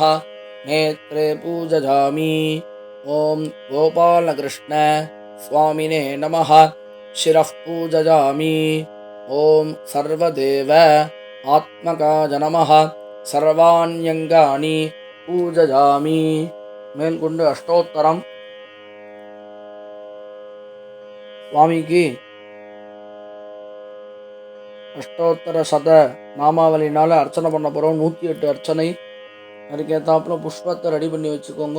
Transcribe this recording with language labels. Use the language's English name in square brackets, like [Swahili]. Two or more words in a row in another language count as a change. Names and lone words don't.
[Sanskrit] नेत्रे पूजयामि. ओम गोपालकृष्ण स्वामिने नमः. शिरः पूजयामि. ओम सर्वदेव आत्मकाय नमः. सर्वाण्यङ्गानि पूजयामि. [Tamil] மேற்கொண்டு அஷ்டோத்தரம். சுவாமிக்கு அஷ்டோத்தர சத நாமாவளினால் அர்ச்சனை பண்ண போகிறோம். 108 அர்ச்சனை. அதுக்கேற்றாப்புல புஷ்பத்தை ரெடி பண்ணி வச்சுக்கோங்க.